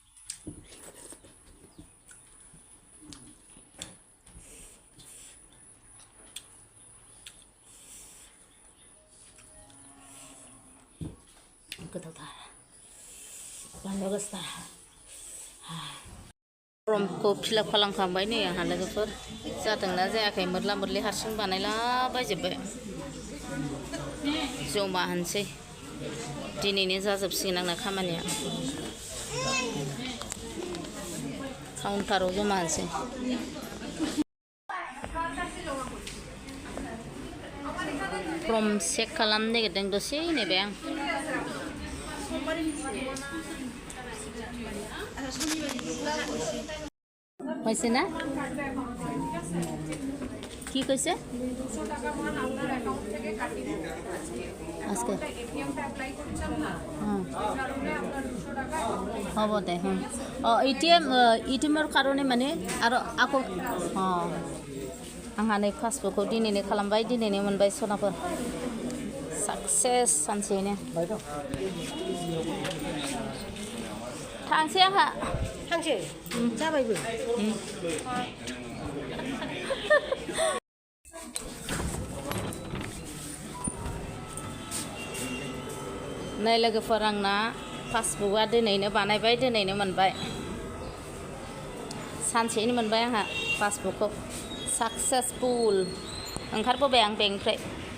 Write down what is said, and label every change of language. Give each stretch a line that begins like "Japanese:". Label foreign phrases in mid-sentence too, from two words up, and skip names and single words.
Bodo: गोथावथार बानलु गोसा फर्मखौ फिलाप खालामखांबाय नै आंहा लोगोफोर जादोंना जायाखै मोरला मोरलि हारसिं बानायलाबायजोब्बाय जमा होनसै दिनैनो जाजोबसिगोन आंना खामानिया काउन्टाराव जमा होनसै फर्म चेक खालामनो नागिरदों दसे नेबाय आं
Assamese: হৈছে না কি কৈছে আজকে হ'ব দে অঁ এটিএমৰ কাৰণে মানে আৰু আকৌ অঁ
Bodo: आंहा नै पासबुकखौ दिनैनो खालामबाय दिनैनो मोनबाय सनाफोर साक्सेस सानसेयैनो थांसै आंहा थांसै जाबायबो नै लोगोफोर आंना पासबुकआ दिनैनो बानायबाय दिनैनो मोनबाय सानसेयैनो मोनबाय आंहा पासबुकखौ साक्सेसफुल ओंखारबोबाय आं बेंकनिफ्राय